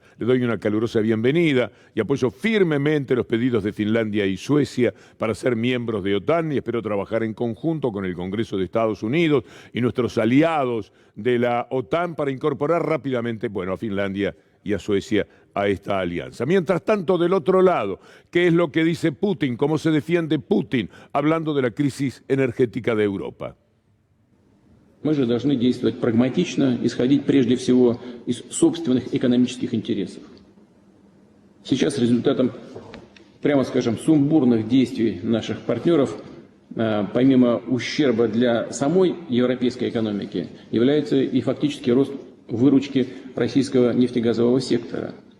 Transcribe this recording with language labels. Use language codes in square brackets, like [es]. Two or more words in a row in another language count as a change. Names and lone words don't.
[es] Le doy una calurosa bienvenida y apoyo firmemente los pedidos de Finlandia y Suecia para ser miembros de OTAN y espero trabajar en conjunto con el Congreso de Estados Unidos y nuestros aliados de la OTAN para incorporar rápidamente, a Finlandia y a Suecia a esta alianza. Mientras tanto, del otro lado, ¿qué es lo que dice Putin? ¿Cómo se defiende Putin hablando de la crisis energética de Europa? [ru] Мы же должны действовать прагматично, исходить прежде всего из собственных экономических интересов. Сейчас результатом, прямо скажем, сумбурных действий наших партнеров, помимо ущерба для самой европейской экономики, является и фактически рост выручки российского нефтегазового сектора.